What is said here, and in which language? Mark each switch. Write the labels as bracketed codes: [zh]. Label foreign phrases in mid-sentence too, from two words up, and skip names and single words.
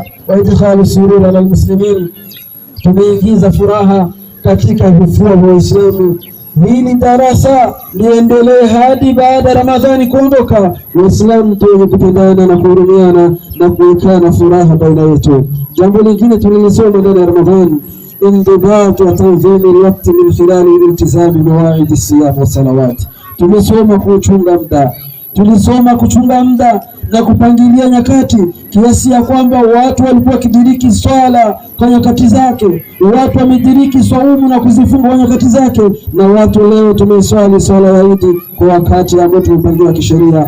[ar] وإدخال السرور على المسلمين, [sw] tumeingiza furaha katika vifua vya Waislamu. Hili darasa liendelee hadi baada ya Ramadhani kuondoka, Waislamu tuwe kupendana na kuhurumiana na kuwekana furaha baina yetu. Jambo lingine tulilisoma ndani ya Ramadhani, [ar] انضباط وتنظيم الوقت من خلال الالتزام بمواعيد الصيام والصلوات. [sw] Tumesoma kuchunga muda, tulisoma kuchunga muda na kupangilia nyakati, kiasi ya kwamba watu walikuwa wakidiriki swala kwa nyakati zake, watu wamediriki swaumu na kuzifunga kwa nyakati zake, na watu leo tumeswali swala ya Idi kwa wakati ambao tumepangiwa kisheria.